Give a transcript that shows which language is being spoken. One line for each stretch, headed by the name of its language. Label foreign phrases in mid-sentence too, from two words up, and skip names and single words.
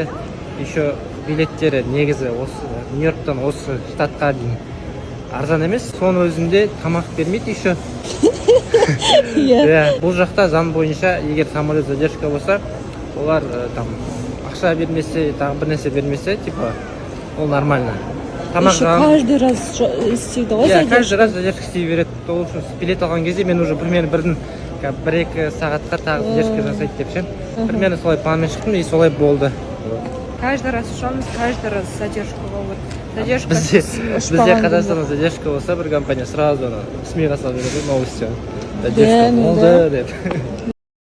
Kazakh: Еще билеттері негізі осы Нью-Йорктан осы штатқа дейін арзан емес. Соның өзінде тамақ бермейді еще. Бұл жақта заң бойынша, егер
Russian: самолет задержка
Kazakh: болса, олар там ақша бермесе, тағы бір нәрсе бермесе, типа, ол нормально.
Russian: Еще каждый раз
Kazakh: істейді ғой
Russian: задержка? Каждый раз задержка
Kazakh: істей береді. Ол үшін билет алған кезде мен
Russian: уже примерно
Kazakh: 1-2 сағатқа тағы задержка жасайды деп ше. Примерно солай планмен шықтым и солай болды.
Russian: Каждый раз ұшамыз, каждый раз задержка болады.
Kazakh: Задержка Бізде Қазақстанда задержка болса, бір компания сразу СМИ-ға салып береді, новости. Задержка болды деп.